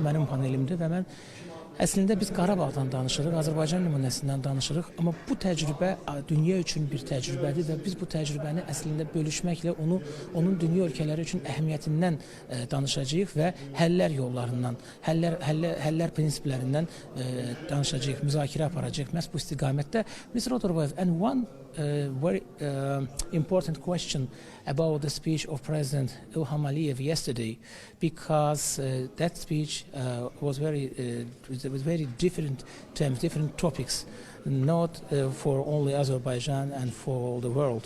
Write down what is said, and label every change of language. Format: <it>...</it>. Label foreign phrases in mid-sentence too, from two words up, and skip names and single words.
<az>Bu mənim panelimdir və mən əslində biz Qarabağdan danışırıq, Azərbaycan nümunəsindən danışırıq, amma bu təcrübə dünya üçün bir təcrübədir və biz bu təcrübəni əslində bölüşməklə onun dünya ölkələri üçün əhəmiyyətindən danışacağıq və həllər yollarından, həllər prinsiplərindən danışacağıq, müzakirə aparacağıq məhz bu istiqamətdə.</az> <en>Mr. Oturbayev, and one very important question about the speech of President Ilham Aliyev yesterday, because that speech was with very different terms, different topics, not for only Azerbaijan and for all the world.</en>